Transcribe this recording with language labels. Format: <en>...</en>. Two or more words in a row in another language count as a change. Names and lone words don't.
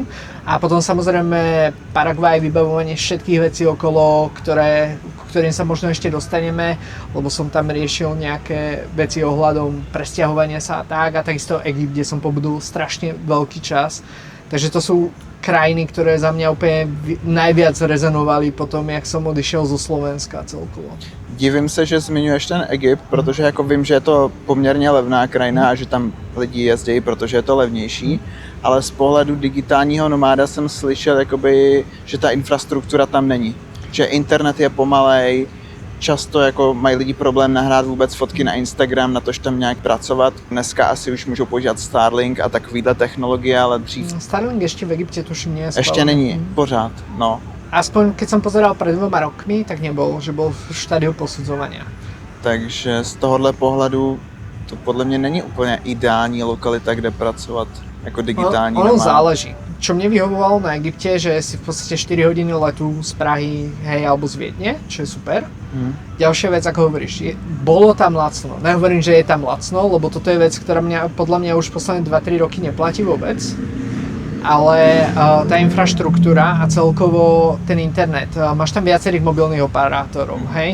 <sk>A potom samozrejme Paraguaj, vybavovanie všetkých vecí okolo, ktorým sa možno ešte dostaneme, lebo som tam riešil nejaké veci ohľadom presťahovania sa a takisto Egypt, kde som pobudol strašne veľký čas. Takže to sú krajiny, ktoré za mňa úplne najviac rezonovali potom, jak som odišiel zo Slovenska celkovo.</sk> <cs>Divím se, že zmiňuješ ten Egypt, protože jako vím, že je to poměrně levná krajina a že tam lidi jezdí, protože je to levnější, ale z pohledu digitálního nomáda jsem slyšel, jakoby, že ta infrastruktura tam není. Že internet je pomalej, často jako mají lidi problém nahrát vůbec fotky na Instagram, na tož tam nějak pracovat. Dneska asi už můžou používat Starlink a takovýhle technologie, ale dřív...</cs> <sk>Starlink ešte v Egypte tuším nie je spálený.</sk> <cs>Ještě není, pořád, no.</cs> <sk>Aspoň keď som pozeral pred 2 rokmi, tak nebol, že bol v štádiu posudzovania.</sk> <cs>Takže z tohohle pohledu to podle mě není úplně ideální lokalita, kde pracovat jako digitální</cs> <sk>Ono</sk> <cs>nomád.</cs> <sk>záleží. Čo mne vyhovovalo na Egypte, že si v podstate 4 hodiny letu z Prahy, hej, alebo z Viedne, čo je super. Ďalšia vec, ako hovoríš, bolo tam lacno. Nehovorím, že je tam lacno, lebo toto je vec, ktorá podľa mňa už posledné 2-3 roky neplatí vôbec. Ale tá infraštruktúra a celkovo ten internet, máš tam viacerých mobilných operátorov, hej?</sk>